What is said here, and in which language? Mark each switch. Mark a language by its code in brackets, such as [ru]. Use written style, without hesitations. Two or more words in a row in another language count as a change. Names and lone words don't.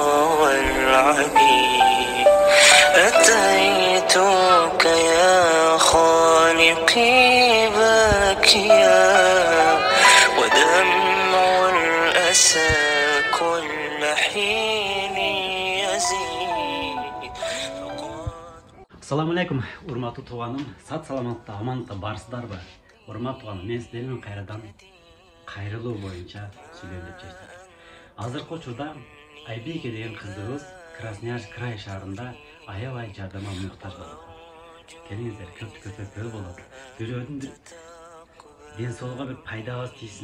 [ar] والعبيد أتيتك يا خالقي باكيا ودمع الأسى كل حين يزيد. السلام عليكم, [ky] урматтуу тууганым. Сат саламатта, амандыкта барсыздарбы? Урматтуу тууганым, мен сиздермен кайрадан кайрылуу боюнча сүйлөйм деп чечтим. Азыркы учурда Айбике деген кыздыбыз Красноярск край шаарында аябай жардамга муктаж болот. Келиңиздер, көп түкөрсө көл болот. Бирөөнүн бир ден соолугуна бир пайдабыз тийсин.